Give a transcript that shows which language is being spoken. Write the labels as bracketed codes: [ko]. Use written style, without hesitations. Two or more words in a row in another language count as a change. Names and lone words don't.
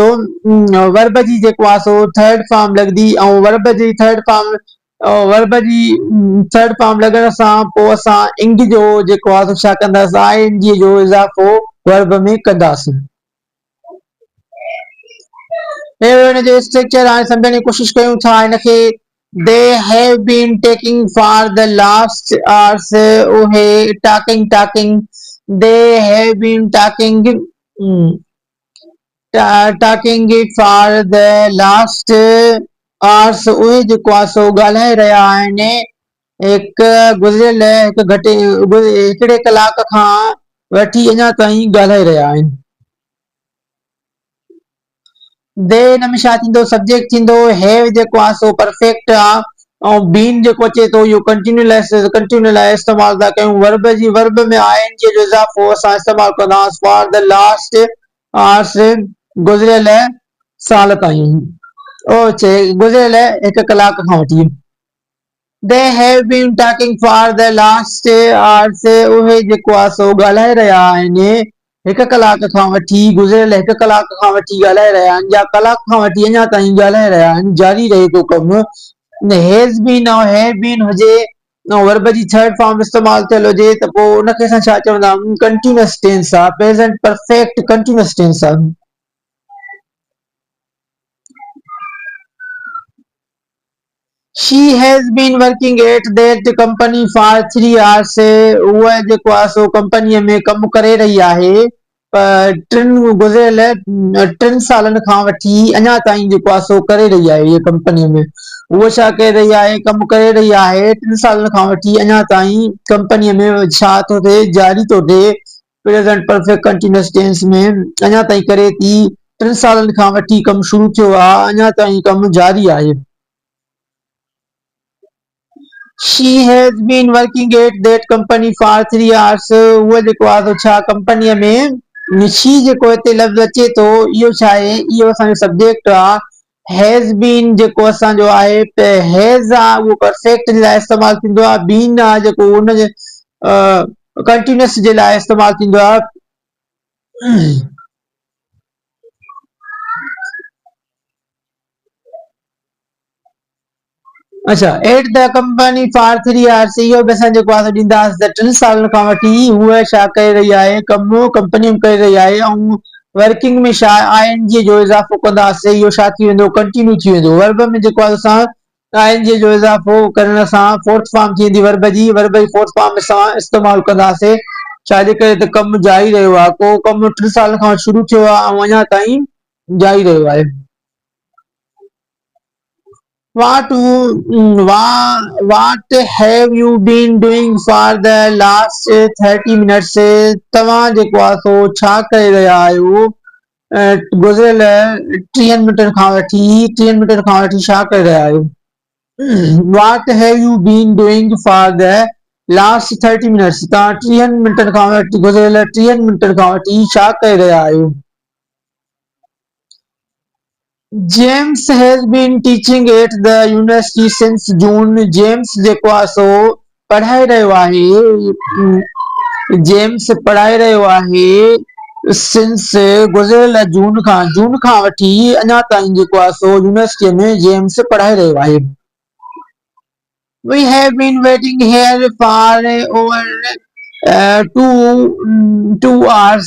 [sd] वर्ब जी जेको आहे सो [en] third form [sd] लॻंदी ऐं वर्ब जी [en] third form [sd] लॻण सां पोइ असां इंग जो जेको आहे सो छा कंदासीं? आईएनजी जो इज़ाफ़ो वर्ब में कंदासीं। हे हिन जो स्ट्रक्चर हाणे सम्झण जी कोशिशि कयूं था हिनखे। [en] They have been taking for the last hours. उहे talking they have been talking for the last hours. [sd] उहे जेको आहे सो ॻाल्हाए रहिया आहिनि गुज़िरियल हिकिड़े कलाक खां वठी अञा ताईं ॻाल्हाए रहिया आहिनि। दे हिन में छा थींदो? सब्जेक्ट थींदो। हैव जेको आहे सो परफेक्ट आहे ऐं बीन जेको अचे थो इहो कंटिन्यू लाइ इस्तेमालु था कयूं। वर्ब में आईएनजी जो इज़ाफ़ो असां इस्तेमालु कंदासीं [en] for the last hours [sd] गुज़िरियल साल ताईं। गुज़िरियल हिकु कलाक खां वठी। [en] They have been talking for the last hours. [sd] उहे जेको आहे सो ॻाल्हाए रहिया आहिनि हिकु कलाक खां वठी। गुज़िरियल हिकु कलाक खां वठी ॻाल्हाए रहिया आहिनि या कलाक खां वठी अञा ताईं ॻाल्हाए रहिया आहिनि। जारी रहे थो कमु। [en] has been [sd] ऐं [en] have been [sd] हुजे ऐं वर्ब जी [en] third form [sd] इस्तेमालु थियल हुजे त पोइ उनखे असां छा चवंदा आहियूं? [en] continuous tense आहे। present perfect continuous tense आहे। She has been working at that company for 3 hours. [sd] उहा जेको आहे सो कंपनीअ में कमु करे रही आहे गुज़िरियल 3 सालनि खां वठी अञा ताईं जेको आहे सो करे रही आहे। इहा कंपनीअ में उहा छा करे रही आहे? कमु करे रही आहे 3 सालनि खां वठी अञा ताईं कंपनीअ में छा थो थिए? जारी थो थिए। [en] present perfect continuous tense [sd] में अञा ताईं करे थी। 3 सालनि खां वठी कमु शुरू थियो आहे अञा ताईं कमु जारी आहे। [en] She has been working at that company for 3 hours. [sd] उहा जेको आहे सो छा कंपनीअ में she जेको हिते लफ़्ज़ अचे थो इहो छा आहे? इहो असांजो सब्जेक्ट आहे। [en] has been [sd] जेको असांजो आहे हैज़ आहे उहो परफेक्ट जे लाइ इस्तेमालु थींदो आहे। बीन आहे जेको हुनजे कंटीन्यूअस जे लाइ इस्तेमालु थींदो आहे। अच्छा, [en] at the company for 3 hours [sd] इहो बि असां जेको आहे ॾींदासीं त 3 सालनि खां वठी हूअ छा करे रही आहे? कमु कंपनी में करे रही आहे ऐं वर्किंग में छा आईएनजी जो इज़ाफ़ो कंदासीं इहो छा थी वेंदो? कंटिन्यू थी वेंदो। वर्ब में जेको आहे असां आईएनजी जो इज़ाफ़ो करण सां [en] fourth form [sd] थी वेंदी। वर्ब जी [en] fourth form [sd] असां इस्तेमालु कंदासीं छाजे करे त कमु जारी रहियो आहे। को कमु 3 साल खां शुरू थियो आहे ऐं अञा ताईं जारी रहियो आहे। [en] What have you been doing for the last 30 minutes? [sd] तव्हां जेको आहे सो छा करे रहिया आहियो गुज़िरियल 30 मिंटनि खां वठी छा करे रहिया आहियो? [en] What have you been doing for the last 30 minutes [sd] तव्हां 30 मिंटनि खां वठी गुज़िरियल 30 मिंटनि खां वठी छा करे रहिया आहियो? [en] James has been teaching at the university since June. [sd] जेम्स जेको आहे सो पढ़ाए रहियो आहे। जेम्स पढ़ाए रहियो आहे सिंस गुज़िरियल जून खां वठी अञा ताईं जेको आहे सो यूनिवर्सिटीअ में जेम्स पढ़ाए रहियो आहे। [en] We have been waiting here for over 2 hours.